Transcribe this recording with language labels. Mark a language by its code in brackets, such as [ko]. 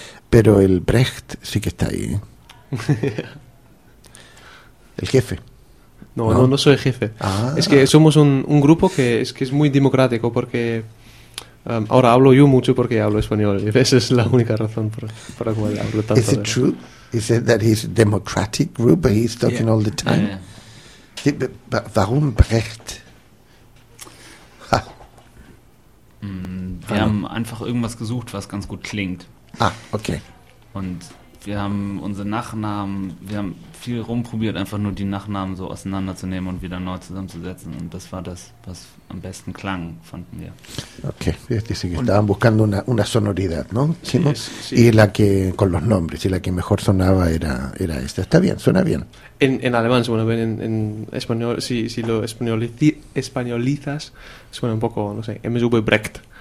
[es] Pero el Brecht sí que está ahí, ¿eh? ¿El jefe? No soy jefe. Ah. Es que somos un grupo que es muy democrático porque... ahora hablo yo mucho porque hablo español. Y esa es la única razón por la cual hablo tanto. ¿Es true? [en] ¿Es said that he's a democratic group and he's talking all the time? [de] ¿Warum Brecht? Wir haben einfach irgendwas gesucht, was ganz gut klingt. Ah, okay. Und... Wir haben unsere Nachnamen, wir haben viel rumprobiert, einfach nur die Nachnamen so auseinanderzunehmen und wieder neu zusammenzusetzen. Und das war das, was am besten klang, fanden wir. [es] Okay, [de] die sind [es] estaban buscando una sonoridad, ¿no? Sí, ¿no? Sí. Y la que, con los nombres, y la que mejor sonaba era esta. Está bien, suena bien. En alemán suena bien, en español, si lo españolizas, suena un poco, no sé, MSV Brecht.